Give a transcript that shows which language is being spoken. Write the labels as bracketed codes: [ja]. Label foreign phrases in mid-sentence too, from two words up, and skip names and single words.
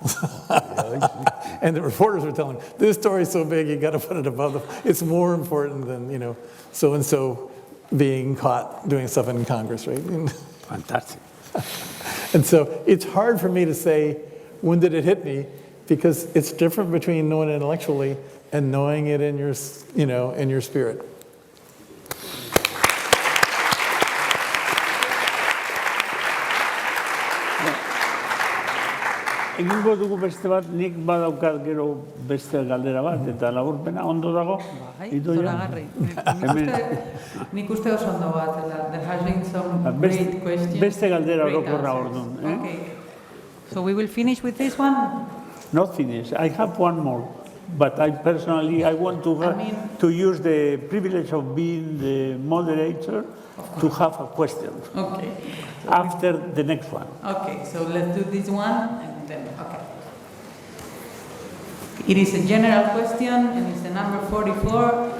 [en] And the reporters were telling them, this story's so big, you got to put it above the, it's more important than, so-and-so being caught doing stuff in Congress, right? Fantastic. And so it's hard for me to say, when did it hit me? Because it's different between knowing it intellectually and knowing it in your, in your spirit. [eu] Egingo dugu beste bat, nik badaukat gero beste galdera bat, eta laburpena ondo dago? Zoragarri. Nik uste oso ondo bat, [en] there has been some great questions. [eu] Beste galdera orokorra orduan. [en] Okay. So we will finish with this one? Not finish. I have one more. But I personally, I want to use the privilege of being the moderator to have a question. Okay. After the next one. Okay, so let's do this one and then, okay. It is a general question and it's the number 44.